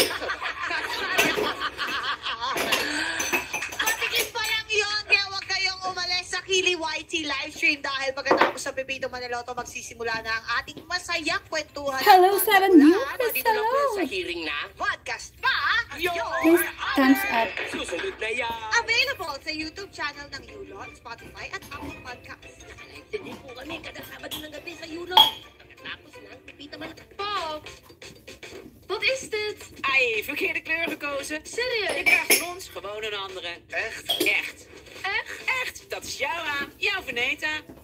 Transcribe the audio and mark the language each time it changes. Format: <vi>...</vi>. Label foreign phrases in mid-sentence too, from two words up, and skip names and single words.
<tl>Patikin pa lang yun, kaya huwag kayong umalis sa Kili YT livestream dahil pagkatapos sa Pepito Maniloto, magsisimula na ang ating masayang kwentuhan.</tl> <en>Hello, 7 viewers,</en> <tl>Dito lang po</tl> <en>hello.</en> <tl>sa hearing na. Podcast pa,</tl> <en>Please thumbs up.</en> <tl>Susunod na yan. Available sa YouTube channel ng Yulon, Spotify at Apple Podcasts. Connected din po kami kada Sabado ng gabi sa Yulong. Pagkatapos ng Pipita Maniloto.</tl> <nl>Bob, wat is dit? Ai, verkeerde kleur gekozen. Je Serieus? krijgt van ons gewoon een andere. Echt? Echt. Echt? Echt. Dat is jouw aan. Jouw Veneta.</nl>